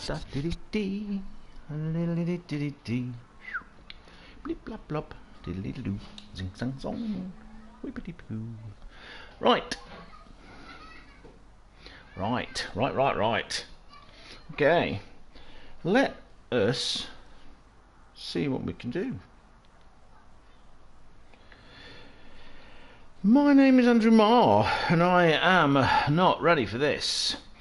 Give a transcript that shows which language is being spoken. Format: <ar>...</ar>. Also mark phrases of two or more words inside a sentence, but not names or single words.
<en>Da diddy dee, diddy diddy dee, blip blop blop, diddly doo, zing zang zong, whippity poo. Right. Right. Okay. Let us see what we can do. My name is Andrew Marr, and I am not ready for this.</en>